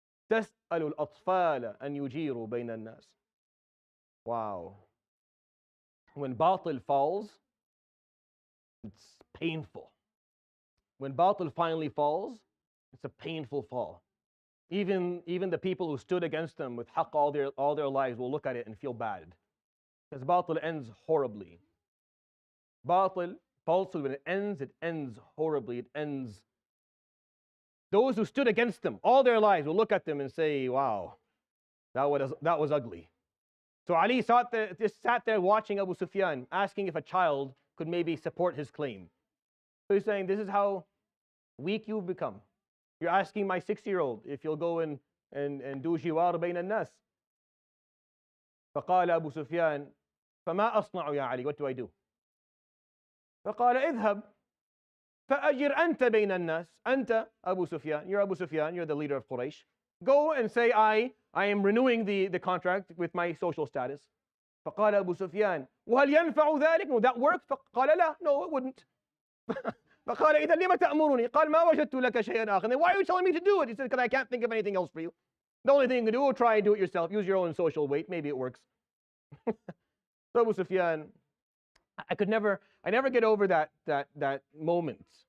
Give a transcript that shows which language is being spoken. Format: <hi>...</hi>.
<ar>تسأل الأطفال أن يجيروا بين الناس.</ar> <en>Wow. When batil falls, it's painful. When batil finally falls, it's a painful fall. Even the people who stood against them with haqq all their lives will look at it and feel bad. Because batil ends horribly. Batil, falsehood, when it ends horribly. It ends... Those who stood against them all their lives will look at them and say, wow, that was ugly. So Ali just sat there watching Abu Sufyan, asking if a child could maybe support his claim. So he's saying, this is how weak you've become. You're asking my 6-year-old if you'll go and do jiwar bayn al-nas.</en> <ar>فقال أبو سفيان فما أصنع يا علي?</ar> <en>What do I do?</en> <ar>فقال اذهب فأجر أنت بين الناس. أنت أبو سفيان.</ar> <en>You're Abu Sufyan. You're the leader of Quraysh. Go and say I am renewing the contract with my social status.</en> <ar>فقال أبو سفيان وهل ينفع ذلك?</ar> <en>Will that work?</en> <ar>فقال لا.</ar> <en>No, it wouldn't.</en> <ar>فقال إذا لما تأمرني؟ قال ما وجدت لك شيئا آخر.</ar> <en>Then why are you telling me to do it? He said, because I can't think of anything else for you. The only thing you can do is try and do it yourself. Use your own social weight. Maybe it works. So Abu Sufyan, I never get over that moment.</en>